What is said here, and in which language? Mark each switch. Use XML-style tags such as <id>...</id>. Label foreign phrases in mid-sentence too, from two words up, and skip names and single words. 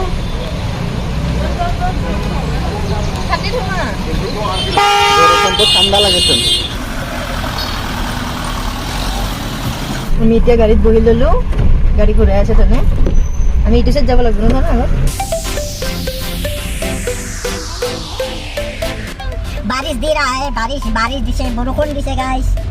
<as>বৰষুণটো ঠাণ্ডা লাগেচোন। আমি এতিয়া গাড়ীত বহি ললো, গাড়ী ঘূৰাই আছে তেনে। আমি ইটো চাইড যাব লাগিব নহয় আগত।</as> <hi>बारिश दे रहा है,</hi> <as>বাৰিষ দিছে, বৰষুণ দিছে</as> <hi>गाइस।</hi>